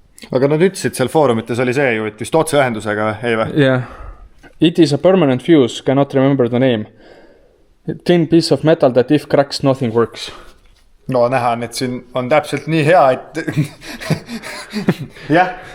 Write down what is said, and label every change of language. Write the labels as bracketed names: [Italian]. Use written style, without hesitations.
[Estonian] Aga nad ütlesid seal foorumites oli see ju, et vist otseühendusega, ei või? [English] Yeah. It is a permanent fuse, cannot remember the name. Thin piece of metal that if cracks nothing works. [Estonian] No näha on, et siin on täpselt nii hea, et jah.